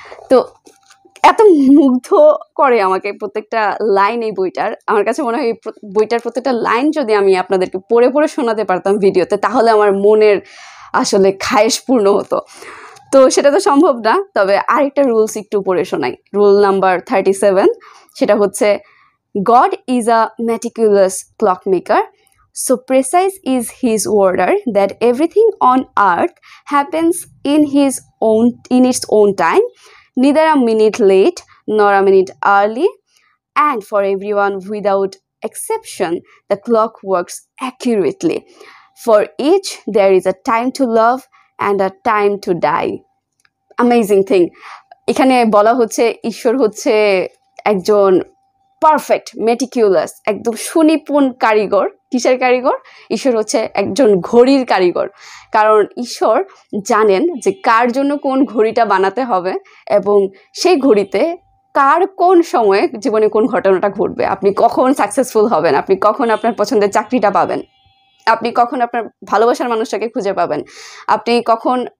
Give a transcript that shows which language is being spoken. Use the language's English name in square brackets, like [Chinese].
[Bangla] তো এত মুগ্ধ করে আমাকে প্রত্যেকটা লাইন এই বইটার। আমার কাছে মনে হয় এই বইটার প্রত্যেকটা লাইন যদি আমি আপনাদেরকে পড়ে পড়ে শোনাতে পারতাম ভিডিওতে, তাহলে আমার মনের আসলে খায়েশ পূর্ণ হতো। তো সেটা তো সম্ভব না, তবে আরেকটা রুলস একটু পড়ে শোনাই। [English] rule number 37, [Bangla] সেটা হচ্ছে [English] God is a meticulous clockmaker. So precise is his order that everything on earth happens in its own time, neither a minute late nor a minute early, and for everyone without exception the clock works accurately. For each there is a time to love and a time to die. Amazing thing. [Bangla] এখানে বলা হচ্ছে ঈশ্বর হচ্ছে একজন perfect meticulous, একদম সুনিপুণ কারিগর। কিসের কারিগর? ঈশ্বর হচ্ছে একজন ঘড়ির কারিগর, কারণ ঈশ্বর জানেন যে কার জন্য কোন ঘড়িটা বানাতে হবে এবং সেই ঘড়িতে কার কোন সময়ে জীবনে কোন ঘটনাটা ঘটবে, আপনি কখন সাকসেসফুল হবেন, আপনি কখন আপনার পছন্দের চাকরিটা পাবেন, আপনি কখন আপনার ভালোবাসার মানুষটাকে খুঁজে পাবেন, আপনি কখন